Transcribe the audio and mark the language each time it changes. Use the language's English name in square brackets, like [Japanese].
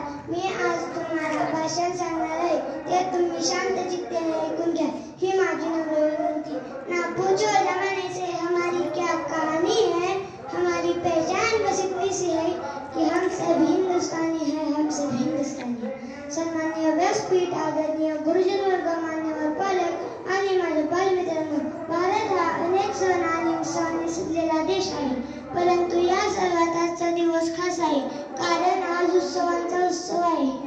[Marathi] मी आज तुम्हाला भाषण सांगणार आहे, ते तुम्ही शांत चित्ताने ऐकून घ्या। ही माझी नम्र विनंती। [Hindi] ना पूछो जमाने से हमारी क्या कहानी है, हमारी पहचान बस इतनी सी है कि हम सब हिंदुस्तानी हैं, हम सब हिंदुस्तानी। [Marathi] सन्माननीय व्यासपीठ, आदरणीय गुरुजन वर्ग, मान्यवर पालक आणि माझे बालमित्रांनो, भारत हा अनेक सण आणि उत्सवांनी सजलेला देश आहे, परंतु या सर्वात आजचा दिवस खास आहे, कारण आज उत्सवांचा उत्सव आहे।